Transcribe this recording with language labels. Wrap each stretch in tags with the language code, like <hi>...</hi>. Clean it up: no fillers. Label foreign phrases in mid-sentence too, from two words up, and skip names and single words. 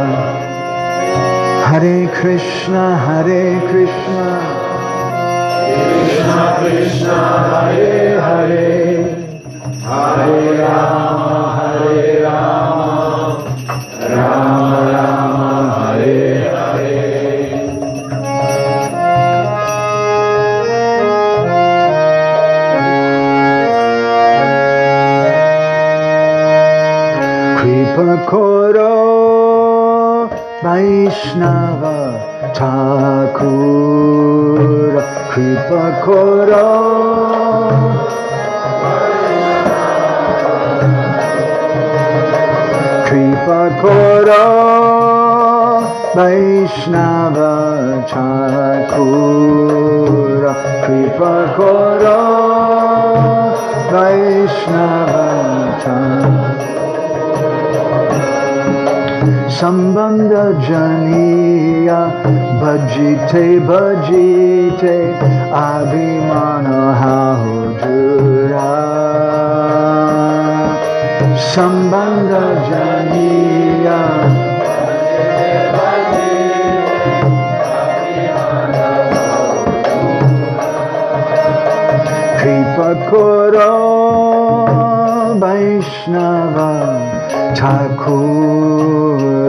<sa>हरे कृष्ण कृष्ण कृष्ण हरे हरे हरे राम राम राम हरे हरे.</sa> <bn>কৃপা করো বৈষ্ণব ঠাকুর. কৃপা করো কৃপা করো বৈষ্ণব ঠাকুর. কৃপা করো বৈষ্ণব ঠাকুর. সম্বন্ধ জানিয়া ভজিতে ভজিতে অভিমান হউদূর. সম্বন্ধ জানিয়া কৃপা করো বৈষ্ণব ঠাকুর.</bn>